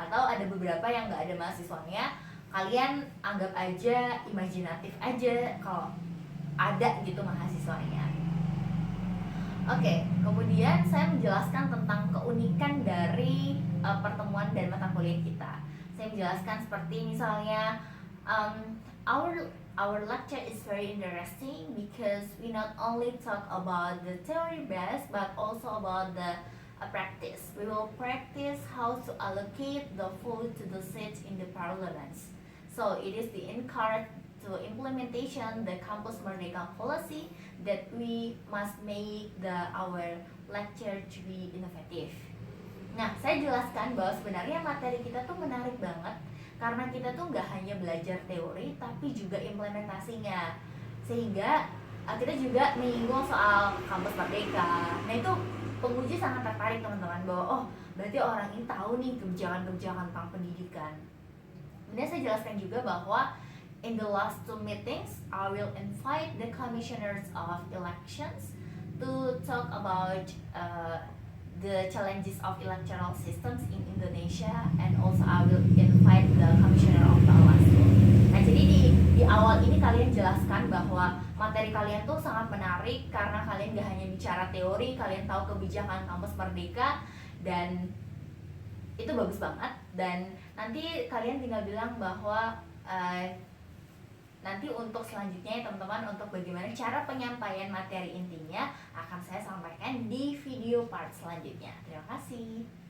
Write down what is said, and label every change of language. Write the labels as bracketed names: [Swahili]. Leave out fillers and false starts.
[Indonesian] Atau ada beberapa yang nggak ada mahasiswanya, kalian anggap aja imajinatif aja kalau ada gitu mahasiswanya. Oke, kemudian saya menjelaskan tentang keunikan dari pertemuan dan mata kuliah kita. Saya menjelaskan seperti misalnya [English] our lecture is very interesting because we not only talk about the theory base but also about the practice. We will practice how to allocate the vote to the seats in the parliaments. So it is the encourage to implementation the Campus Merdeka policy that we must make our lecture to be innovative. [Indonesian] Nah, saya jelaskan bahwa sebenarnya materi kita tuh menarik banget karena kita tuh nggak hanya belajar teori tapi juga implementasinya, sehingga kita juga menyinggung soal Kampus Merdeka. Nah itu penguji sangat tertarik teman-teman bahwa oh berarti orang ini tahu nih kebijakan-kebijakan tentang pendidikan. Kemudian saya jelaskan juga bahwa [English] in the last two meetings, I will invite the commissioners of elections to talk about the challenges of electoral systems in Indonesia, and also I will invite the commissioner of Bawaslu. [Indonesian] Nah, jadi di awal ini kalian jelaskan bahwa materi kalian tuh sangat menarik karena kalian gak hanya bicara teori, kalian tahu kebijakan Kampus Merdeka dan itu bagus banget. Dan nanti kalian tinggal bilang bahwa nanti untuk selanjutnya ya teman-teman, untuk bagaimana cara penyampaian materi intinya akan saya sampaikan di video part selanjutnya. Terima kasih.